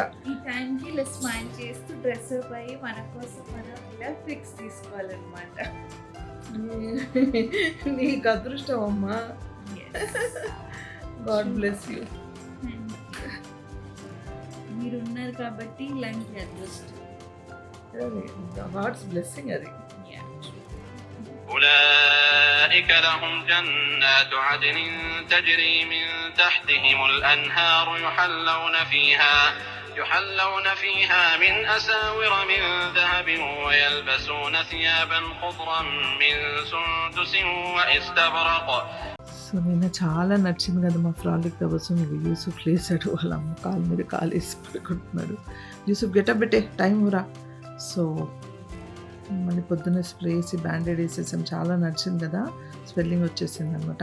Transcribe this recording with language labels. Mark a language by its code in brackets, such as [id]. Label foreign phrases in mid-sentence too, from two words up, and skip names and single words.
[te] ఈ టైంకి ఇలా స్మైల్ చేస్తూ డ్రెస్ అయి మన కోసం మనం ఇలా ఫిక్స్ తీసుకోవాలన్నమాట. నీకు అదృష్టం అమ్మా. [en] God bless you. [te] మీరు ఉన్నారు కాబట్టి ఇలాంటి అదృష్టం. [en] God's blessing అది. [ar] أولئك لهم جنات عدن تجري من تحتهم الأنهار يحلون فيها من أساور من ذهب ويلبسون ثيابا خضرا من سندس وإستبرق. [te] సో నేను చాలా నచ్చింది కదా మా ఫ్రాలిక్ కోసం. యూసుఫ్ లేసాడు, వాళ్ళ అమ్మ కాలు మీద కాలు వేసి పడుకుంటున్నాడు. యూసుఫ్ గెటప్ పెట్టే టైం రా. సో మళ్ళీ పొద్దున్న స్ప్రే వేసి బ్యాండేడ్ వేసేసాం. చాలా నచ్చింది కదా, స్వెల్లింగ్ వచ్చేసింది అనమాట.